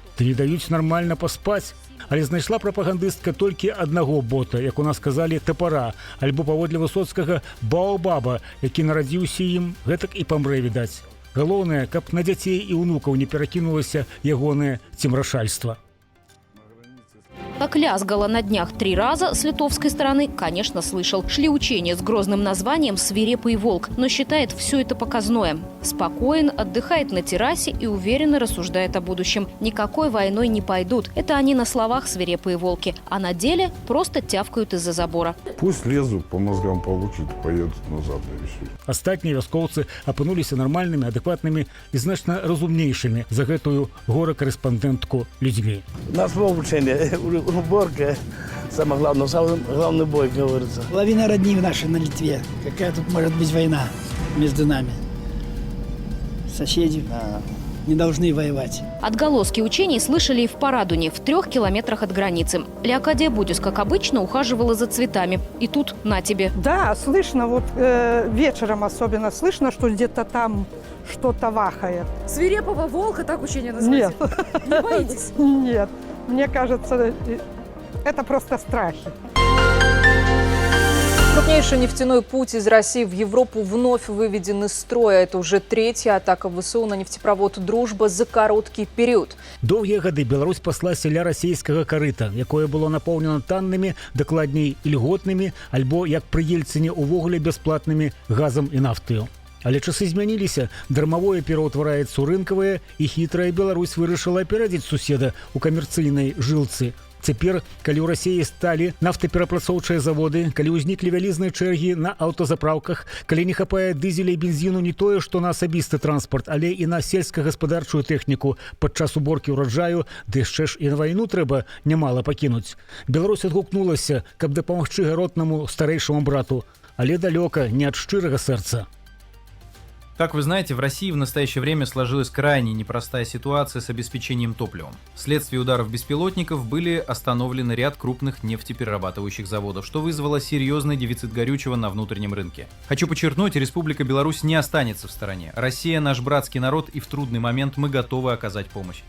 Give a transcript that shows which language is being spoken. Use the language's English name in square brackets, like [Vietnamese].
[Belarusian] ды не даюць нармальна паспаць. Але знайшла прапагандыстка толькі аднаго бота, як у нас казалі, тапара, альбо паводле Высоцкага баобаба, які нарадзіўся ім, гэтак і памрэ, відаць. Галоўнае, каб на дзяцей і ўнукаў не перакінулася ягонае цемрашальства. [Russian] Как лязгало на днях 3 раза, с литовской стороны, конечно, слышал. Шли учения с грозным названием «Свирепый волк», но считает все это показное. Спокоен, отдыхает на террасе и уверенно рассуждает о будущем. Никакой войной не пойдут. Это они на словах свирепые волки, а на деле просто тявкают из-за забора. Пусть лезут, по мозгам получат, поедут назад и все. [Belarusian] Астатнія вяскоўцы апынуліся нармальнымі, адэкватнымі і значна разумнейшымі за гэтую гора-карэспандэнтку людзьмі. [Russian] Нас обучение, уборка, самое главное, главный бой, говорится. Половина родни нашей на Литве. Какая тут может быть война между нами? Соседи не должны воевать. Отголоски учений слышали и в Парадуне, в 3 километрах от границы. Леокадия Будис, как обычно, ухаживала за цветами. И тут на тебе. Да, слышно, вот вечером особенно слышно, что где-то там что-то вахает. Свирепого волка, так учение называется? Нет. Не боитесь? Нет. Мне кажется, это просто страхи. Крупнейший нефтяной путь из России в Европу вновь выведен из строя. Это уже 3-я атака ВСУ на нефтепровод «Дружба» за короткий период. [Belarusian] Доўгія гады Беларусь паслася ля расійскага карыта, якое было напоўнена таннымі, дакладней ільготнымі, альбо, як пры Ельцыне, увогуле бясплатнымі газам і нафтаю. Але часы змяніліся, дармавое пераўтвараецца ў рынкавае, і хітрая Беларусь вырашыла аперадзіць суседа ў камерцыйнай жылцы. Цяпер, калі ў Расіі сталі нафтаперапрацоўчыя заводы, калі ўзніклі вялізныя чэргі на аўтазапраўках, калі не хапае дызеля і бензіну не тое, што на асабісты транспарт, але і на сельскагаспадарчую тэхніку падчас уборкі ўраджаю, ды яшчэ ж і на вайну трэба нямала пакінуць. Беларусь адгукнулася, каб дапамагчы гаротнаму старэйшаму брату, але далёка не ад шчырага сэрца. [Russian] Как вы знаете, в России в настоящее время сложилась крайне непростая ситуация с обеспечением топливом. Вследствие ударов беспилотников были остановлены ряд крупных нефтеперерабатывающих заводов, что вызвало серьезный дефицит горючего на внутреннем рынке. Хочу подчеркнуть, Республика Беларусь не останется в стороне. Россия – наш братский народ, и в трудный момент мы готовы оказать помощь.